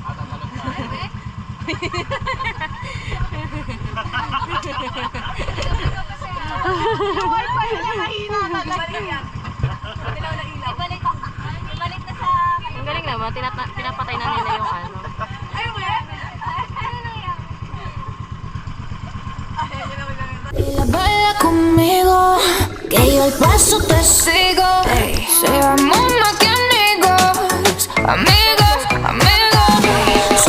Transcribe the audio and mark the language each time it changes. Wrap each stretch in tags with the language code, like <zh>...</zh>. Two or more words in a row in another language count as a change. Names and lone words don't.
<tl>Ang galing naman, pinapatay na nila yung ano.</tl> <es>Baila conmigo, que yo al paso te sigo. Seamos más que amigos, amigos, amigos.</es>